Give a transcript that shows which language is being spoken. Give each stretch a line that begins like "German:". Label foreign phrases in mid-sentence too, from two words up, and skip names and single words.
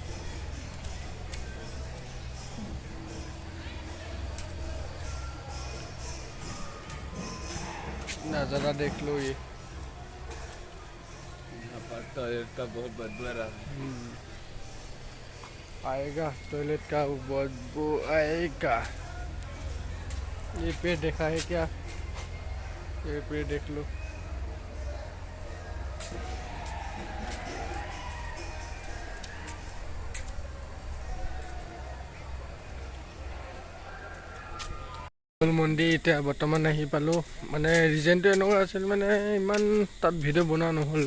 Hindi: नज़ारा देख लो ये। यहाँ पर टॉयलेट का बहुत बदबू आ रहा है। आएगा टॉयलेट का बदबू आएगा। ये पेड़ देखा है क्या? ये पेड़ देख लो।
Assamese: মন্দিৰ এতিয়া বৰ্তমান আহি পালোঁ। মানে ৰিজনটো এনেকুৱা আছিল, মানে ইমান তাত ভিডিঅ' বনোৱা নহ'ল।